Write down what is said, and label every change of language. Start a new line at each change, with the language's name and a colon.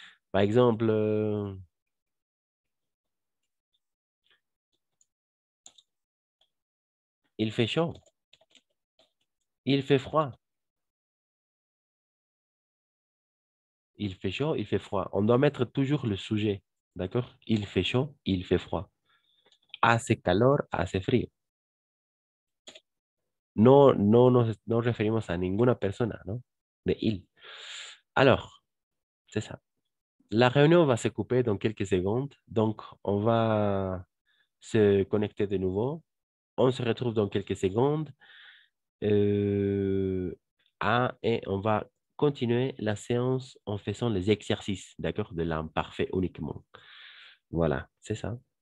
French: Par exemple, il fait chaud. Il fait froid. Il fait chaud, il fait froid. On doit mettre toujours le sujet. D'accord? Il fait chaud, il fait froid.
Spanish: Hace calor, hace frío. No nos referimos a ninguna persona, ¿no?
French: De il. Alors, c'est ça. La réunion va se couper dans quelques secondes. Donc, on va se connecter de nouveau. On se retrouve dans quelques secondes. Et on va continuer la séance en faisant les exercices, d'accord, de l'imparfait uniquement. Voilà, c'est ça.